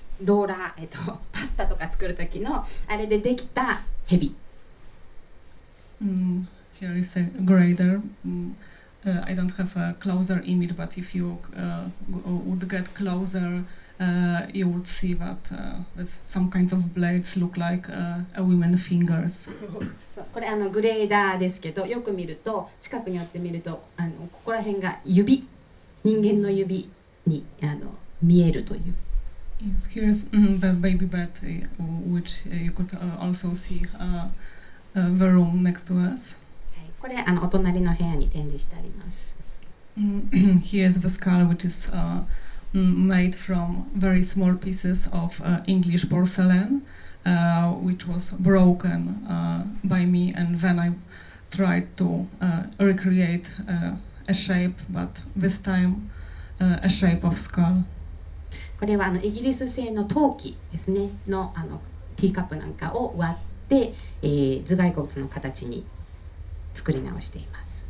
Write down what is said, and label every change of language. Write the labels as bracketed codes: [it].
[ja] ローラー、パスタとか作る時のあれでできたヘビ。 [en] Here is a grader. I don't have a closer image, but if you would get closer, you would see that some kinds of blades look like a woman's fingers. [ja] これグレーダーですけど、よく見ると近くに寄ってみるとここら辺が指、人間の指に見えるという。 [en] Yes, here's the baby bed, which you could also see the room next to us. [ja] これお隣の部屋に展示してあります。 [en] Here's the skull, which is made from very small pieces of English porcelain, which was broken by me, and then I tried to recreate a shape, but this time a shape of skull. [ja] これはイギリス製の陶器ですねのティーカップなんかを割って、頭蓋骨の形に作り直しています。